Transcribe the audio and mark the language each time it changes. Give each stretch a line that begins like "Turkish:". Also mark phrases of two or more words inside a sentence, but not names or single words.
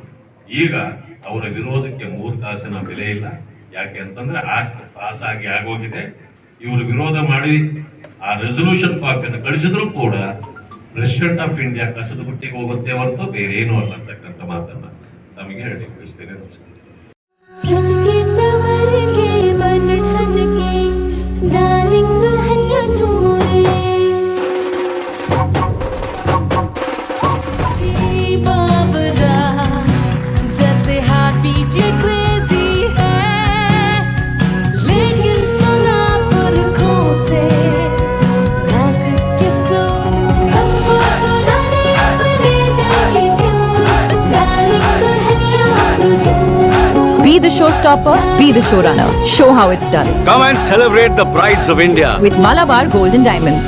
Kannada: ಈಗ ಅವರ ವಿರೋಧಕ್ಕೆ 3 ಕಾಸಿನ ಬೆಲೆ ಇಲ್ಲ. ಯಾಕೆ ಅಂತಂದ್ರೆ ಪಾಸ್ ಆಗಿ ಆಗೋಗಿದೆ. ಇವರು ವಿರೋಧ ಮಾಡಿ ಆ ರೆಸೊಲ್ಯೂಷನ್ ಕಾಪಿಯನ್ನು ಕಳಿಸಿದ್ರು ಕೂಡ
English: President of India
Kannada: ಕಸದ ಬುಟ್ಟಿಗೆ ಹೋಗುತ್ತೆ ಹೊರತು ಬೇರೆ ಏನೂ ಅಲ್ಲ ಅಂತಕ್ಕಂಥ ಮಾತನ್ನ ತಮಗೆ ಹೇಳಿ ಕಳಿಸ್ತೇನೆ. ನಮಸ್ಕಾರ.
Hindi: सज के सवर के बन ठन के डार्लिंग दुल्हनिया झूमो रे जी बाबरा जैसे
English: heart beat
Hindi: ये क्रेजी है लेकिन सुना पुरखों से मैजिक के स्टोन सबको सुनाने अपने दिल की
English: tune darling
Hindi: दुल्हनिया तुझे
English: Be the showstopper, be the showrunner. Show how it's done. Come and celebrate the brides of India. With Malabar Gold and Diamonds.